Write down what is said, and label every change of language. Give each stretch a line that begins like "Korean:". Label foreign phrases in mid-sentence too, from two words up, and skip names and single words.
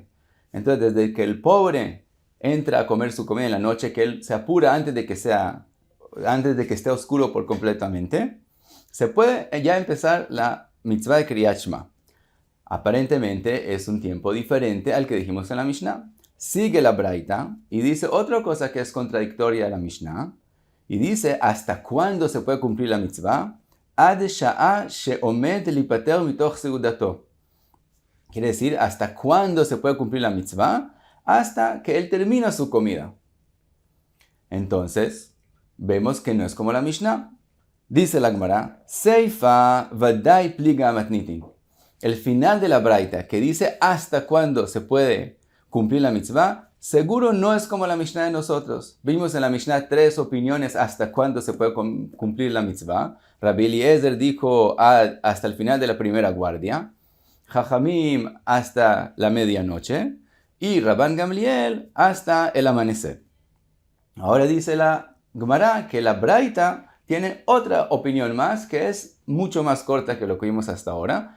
Spanish: Entonces desde que el pobre entra a comer su comida en la noche, que él se apura antes de que esté oscuro por completamente, se puede ya empezar la mitzvah de
Hebrew: קריאת שמע.
Spanish: Aparentemente es un tiempo diferente al que dijimos en la Mishnah. Sigue la braita y dice otra cosa que es contradictoria a la Mishnah. Y dice, ¿hasta cuándo se puede cumplir la mitzvah?
Hebrew: עד שעה שעומד ליפטר מתוך סעודתו.
Spanish: Quiere decir, ¿hasta cuándo se puede cumplir la mitzvah? Hasta que él termina su comida. Entonces, vemos que no es como la Mishnah. Dice la Gemara,
Hebrew: סיפא ודאי פליגא מתניתין.
Spanish: El final de la braita, que dice hasta cuándo se puede cumplir la mitzvah, seguro no es como la Mishnah de nosotros. Vimos en la Mishnah 3 opiniones hasta cuándo se puede cumplir la mitzvah. Rabbi Eliezer dijo hasta el final de la primera guardia. Jajamim hasta la medianoche. Y Rabban Gamliel hasta el amanecer. Ahora dice la Gemara que la braita tiene otra opinión más que es mucho más corta que lo que vimos hasta ahora.